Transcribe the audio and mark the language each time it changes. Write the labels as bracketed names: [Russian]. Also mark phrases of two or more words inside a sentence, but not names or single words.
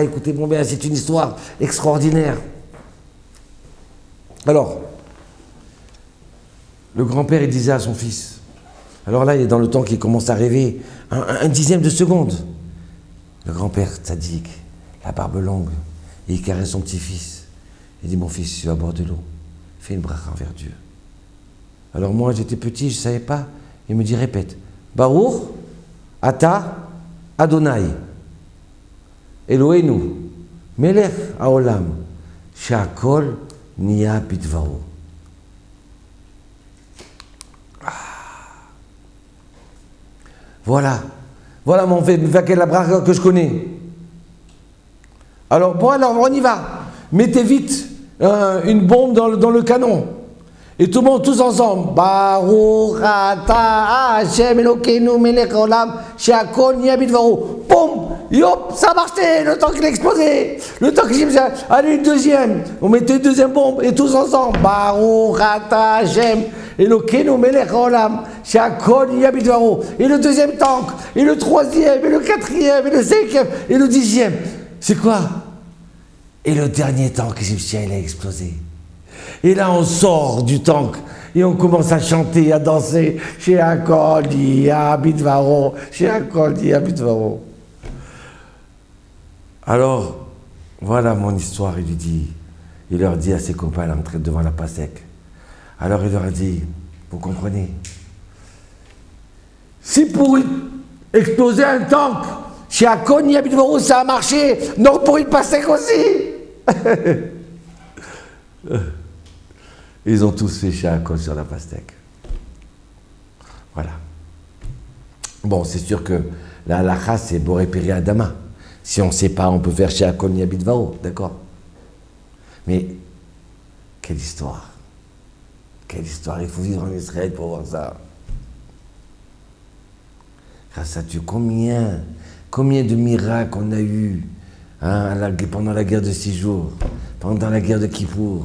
[French] Écoutez-moi bien, c'est une histoire extraordinaire. Alors, le grand-père, il disait à son fils, alors là, il est dans le temps qu'il commence à rêver, un dixième de seconde. Le grand-père, tzaddik, la barbe longue, et il caresse son petit-fils. Il dit, mon fils, tu vas boire de l'eau. Fais une bracha envers Dieu. Alors moi, j'étais petit, je ne savais pas. Il me dit, répète. [Hebrew] ברוך אתה אדוני אלהינו מלך העולם שהכל נהיה בדברו. [French] Voilà mon Mefaket la bracha que je connais. Alors bon, alors on y va. Mettez vite une bombe dans le canon. Et tout le monde, tous ensemble. [Hebrew] ברוך אתה השם אלקינו מלך העולם שהכל נהיה בדברו. [French] Boum! Yop! Ça a marché! Le temps qu'il a explosé! Le temps qu'il a... Allez, une deuxième! On mettait une deuxième bombe et tous ensemble. [Hebrew] ברוך אתה השם אלקינו מלך העולם שהכל נהיה בדברו. [French] Et le deuxième tank, et le troisième, et le quatrième, et le cinquième, et le dixième. C'est quoi? Et le dernier tank égyptien, il a explosé. Et là, on sort du tank et on commence à chanter, à danser. [Hebrew] שהכל נהיה בדברו שהכל נהיה בדברו. [French] Alors, voilà mon histoire, il leur dit à ses copains, là, devant la Passek. Alors il leur a dit, vous comprenez, si pour exploser un tank, [Hebrew] שהכל נהיה בדברו, [French] ça a marché, non pour une Passek aussi. Ils ont tous fait she'akol sur la pastèque. Voilà. Bon, c'est sûr que la halakha, c'est [Hebrew] בורא פרי האדמה. [French] Si on ne sait pas, on peut faire [Hebrew] שהכל נהיה בדברו, [French] d'accord? Mais, quelle histoire! Quelle histoire! Il faut vivre en Israël pour voir ça. Grâce à Dieu, combien de miracles on a eu pendant la guerre de 6 jours, pendant la guerre de Kippour.